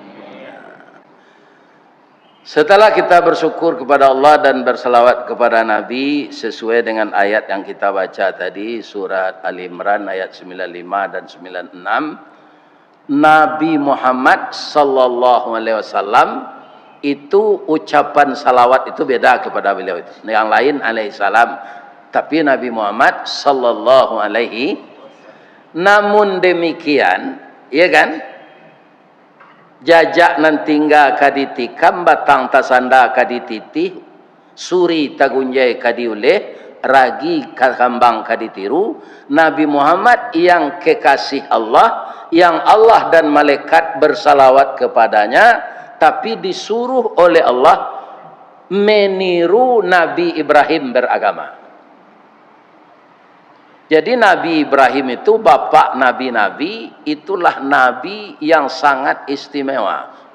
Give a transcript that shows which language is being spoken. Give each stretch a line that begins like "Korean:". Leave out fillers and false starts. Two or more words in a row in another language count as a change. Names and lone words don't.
Indonesian: Setelah kita bersyukur kepada Allah dan berselawat kepada Nabi sesuai dengan ayat yang kita baca tadi, surat Al Imran ayat 95 dan 96, Nabi Muhammad
Arabic: sallallahu alaihi wasallam
Indonesian: itu ucapan salawat itu beda kepada beliau itu.
Arabic: Yang lain alaihi salam,
Indonesian: tapi Nabi Muhammad
Arabic: sallallahu alaihi.
Indonesian: Namun demikian, ya kan?
Minangkabau: Jajak nan tinggal kaditikam, batang tasanda kadititi, suri tagunjai kadiuleh, ragi kambang kaditiru.
Indonesian: Nabi Muhammad yang kekasih Allah, yang Allah dan malaikat bersalawat kepadanya, tapi disuruh oleh Allah meniru Nabi Ibrahim beragama. Jadi Nabi Ibrahim itu bapak nabi-nabi, itulah nabi yang sangat istimewa.